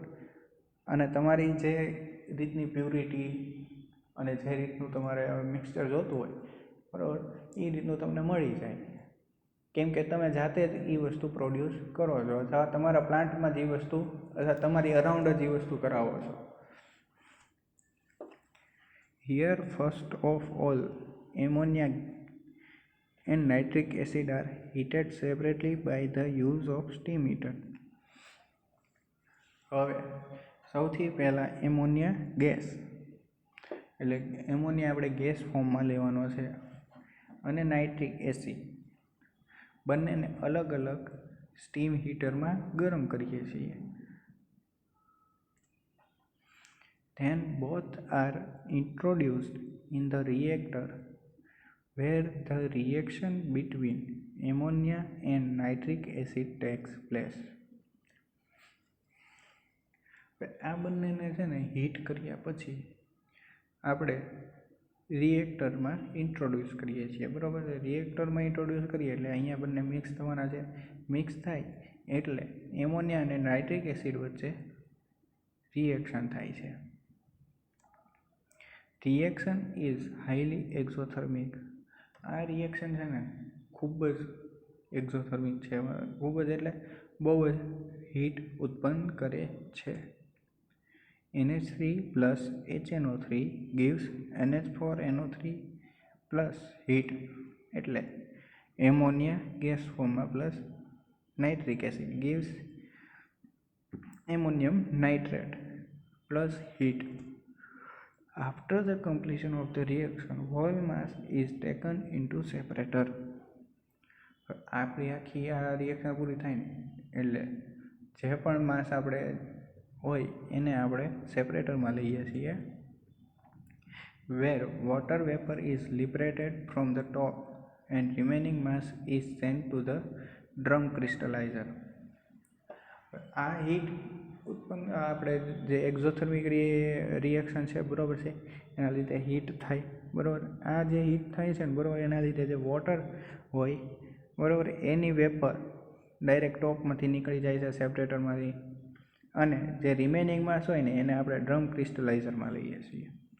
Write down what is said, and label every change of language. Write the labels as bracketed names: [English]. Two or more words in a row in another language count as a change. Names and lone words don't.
[Gujarati] અને તમારી જે રીતની પ્યુરિટી અને જે રીતનું તમારે મિક્સચર જોતું હોય, બરાબર, એ રીતનું તમને મળી જાય, કેમ કે તમે જાતે જ એ વસ્તુ પ્રોડ્યુસ કરો છો અથવા તમારા પ્લાન્ટમાં જ એ વસ્તુ અથવા તમારી અરાઉન્ડ જ એ વસ્તુ કરાવો છો. [English] Here first of all, ammonia and nitric acid are heated separately by the use of steam heater. [Gujarati] હવે સૌથી પહેલાં એમોનિયા ગેસ, એટલે એમોનિયા આપણે ગેસ ફોર્મમાં લેવાનો છે, અને નાઇટ્રિક એસિડ બંનેને અલગ અલગ સ્ટીમ હીટરમાં ગરમ કરીએ છીએ. [English] Then both are introduced in the reactor where the reaction between ammonia and nitric acid takes place. [Gujarati] આ બંનેને છે ને હીટ કર્યા પછી આપણે રિએક્ટરમાં ઇન્ટ્રોડ્યુસ કરીએ છીએ, બરાબર છે. રિએક્ટરમાં ઇન્ટ્રોડ્યુસ કરીએ એટલે અહીંયા બંને મિક્સ થવાના છે. મિક્સ થાય એટલે એમોનિયા અને નાઇટ્રિક એસિડ વચ્ચે રિએક્શન થાય છે. [English] Reaction is highly exothermic. [Gujarati] આ રિએક્શન છે ને ખૂબ જ એક્ઝોથર્મિક છે, ખૂબ જ એટલે બહુ જ હીટ ઉત્પન્ન કરે છે. [English] NH3 plus HNO3 gives NH4NO3 plus heat, [Gujarati] એટલે એમોનિયા ગેસ ફોર્મમાં પ્લસ નાઇટ્રિક એસિડ [English] gives ammonium nitrate plus heat. After the completion of the reaction, whole mass is taken into separator. [Gujarati] આપણી આખી આ રિએક્શન પૂરી થાય ને એટલે જે પણ માસ આપણે હોય એને આપણે સેપરેટરમાં લઈએ છીએ, [English] where water vapor is liberated from the top and remaining mass is sent to the drum crystallizer. [Gujarati] આ હીટ ઉત્પન્ન આપણે જે એક્ઝોથર્મિક રિએક્શન છે બરાબર છે, એના લીધે હીટ થાય બરાબર. આ જે હીટ થાય છે ને બરાબર, એના લીધે જે વોટર હોય બરાબર, એની વેપર ડાયરેક્ટ ટોપમાંથી નીકળી જાય છે સેપરેટરમાંથી, અને જે રિમેનિંગ માસ હોય ને એને આપણે ડ્રમ ક્રિસ્ટલાઇઝરમાં લઈએ છીએ.